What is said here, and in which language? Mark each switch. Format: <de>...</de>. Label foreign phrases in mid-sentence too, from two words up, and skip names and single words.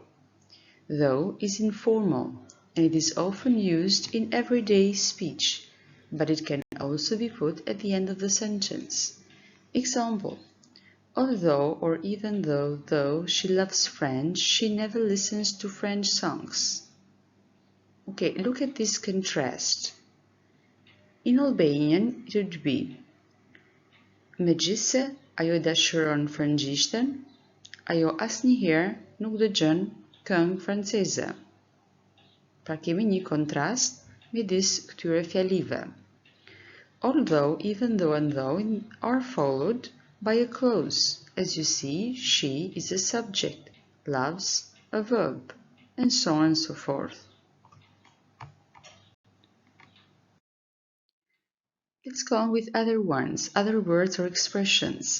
<en>Though is informal, and it is often used in everyday speech, but it can also be put at the end of the sentence. Example: although or even though she loves French, she never listens to French songs. Okay, look at this contrast. In Albanian, it would be</en> <sq>Megjithse ajo dashuron frëngjishten, ajo asnjëherë nuk dëgjon këngë franceze. Pra kemi një kontrast midis këtyre fjalive.</sq> <en>Although, even though, and though are followed by a clause. As you see, she is a subject, loves a verb, and so on and so forth. Let's go on with other ones, other words or expressions.</en>